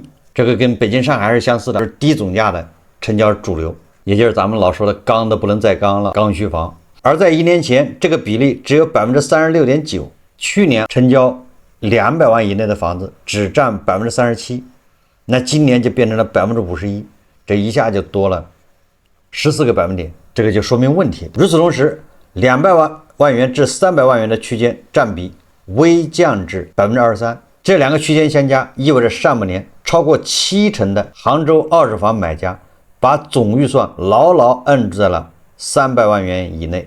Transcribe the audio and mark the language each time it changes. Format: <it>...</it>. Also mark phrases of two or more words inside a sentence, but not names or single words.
<zh>這個跟北京上海是相似的，是低總價的成交主流，也就是咱們老說的剛的不能再剛了，剛需房。而在1年前，這個比例只有 36.9%， 去年成交200萬以內的房子只佔 37%， 那今年就变成了 51%， 這一下就多了14 個百分點，這個就說明問題。與此同時，200萬元至300萬元的區間佔比微降至 23%， 這2個區間相加，意味着上半年超過70%的杭州二手房買家把總預算牢牢摁住在了300萬元以內。</zh>